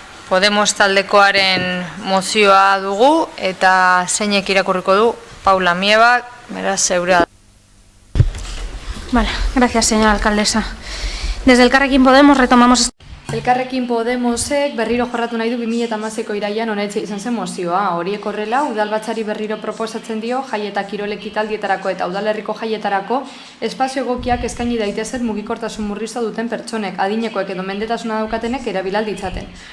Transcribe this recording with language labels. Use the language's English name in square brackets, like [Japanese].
[Basque] Podemos taldekoaren mozioa dugu eta zeinek irakurriko du Paula Miebak, beraz zeurea. [Spanish] Vale, gracias, señora alcaldesa. Desde Elkarrekin Podemos retomamos... [Basque] Elkarrekin Podemosek berriro jorratu nahi du 2016ko irailean onetxe izan zen mozioa. Horiek horrela, udalbatzari berriro proposatzen dio jai eta kirol ekitaldietarako eta udalerriko jaietarako espazio egokiak eskaini daitezen mugikortasun murriztua duten pertsonek, adinekoek edo mendetasuna daukatenek erabilal ditzaten.